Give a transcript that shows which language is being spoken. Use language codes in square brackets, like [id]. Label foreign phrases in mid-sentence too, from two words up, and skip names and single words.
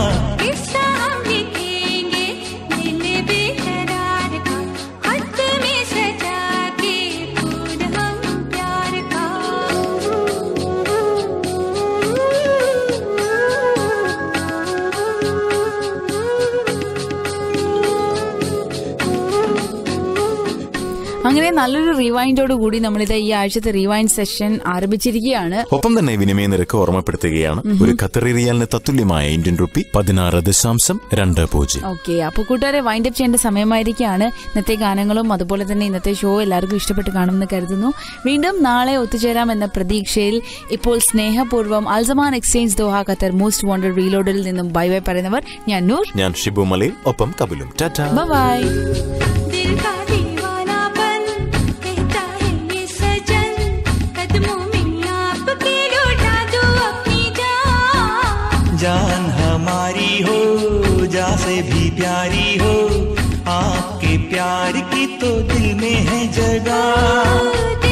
[hi] किस्सा हम लिखेंगे दिल बेकरार का, खत में सजा के फूल हम प्यार का। [ml] അങ്ങനെ നല്ലൊരു റിവൈൻഡോട് കൂടി നമ്മളിത് ഈ ആഴ്ചത്തെ [en] rewind session [ml] ആരംഭിച്ചിരിക്കുകയാണ്. ഒപ്പം തന്നെ വിനിമയ നിരക്ക് ഓർമ്മപ്പെടുത്തുകയാണ്. ഒരു ഖത്തറി റിയാലിന് തത്തുല്യമായ [en] Indian rupee [ml] 16.20. ഓക്കെ, അപ്പൊ കൂട്ടുകാരെ [en] wind up [ml] ചെയ്യേണ്ട സമയമായിരിക്കുകയാണ്. ഇന്നത്തെ ഗാനങ്ങളും അതുപോലെ തന്നെ ഇന്നത്തെ ഷോ എല്ലാവർക്കും ഇഷ്ടപ്പെട്ട് കാണുമെന്ന് കരുതുന്നു. വീണ്ടും നാളെ ഒത്തുചേരാം എന്ന പ്രതീക്ഷയിൽ ഇപ്പോൾ സ്നേഹപൂർവ്വം അൽസമാൻ എക്സ്ചേഞ്ച് ദോഹ ഖത്തർ മോസ്റ്റ് വാണ്ടഡ് റീലോഡിൽ നിന്നും [en] bye bye [ml] പറയുന്നവർ ഞാൻ നൂർ, ഞാൻ ഷിബു മലയിൽ, ഒപ്പം കപിലും. ടാറ്റാ, ബൈ. [hi] जान हमारी हो जा से भी प्यारी हो, आपके प्यार की तो दिल में है जगह।